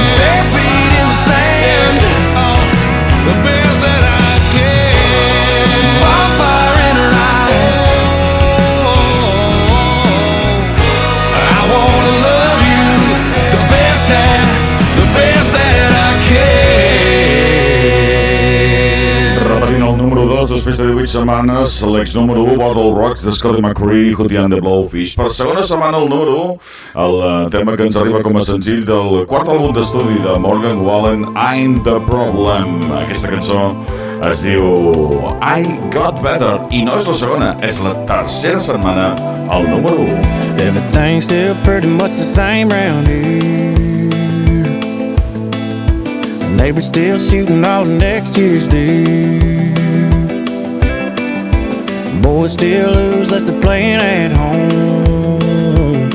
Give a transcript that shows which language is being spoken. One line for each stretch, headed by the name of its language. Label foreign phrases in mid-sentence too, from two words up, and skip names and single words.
English: Bare feet in the sand, oh, the best that I can. Bonfire in her eyes, oh, I wanna love you the best that I can.
Catalan: Repetint el número 2 després de 18 setmanes, l'ex número 1, Bottle Rocks, de Scotty, McCreery, Hootie and the Blowfish. Per segona setmana el número 1, el tema que ens arriba com a senzill del quart àlbum d'estudi de Morgan Wallen, I'm the Problem. Aquesta cançó es diu I Got Better, i no és la segona, és la tercera setmana al número 1.
English: Everything's still pretty much the same round here. The neighbor's still shooting all of next year's deer. Boys still lose less they're playing at home.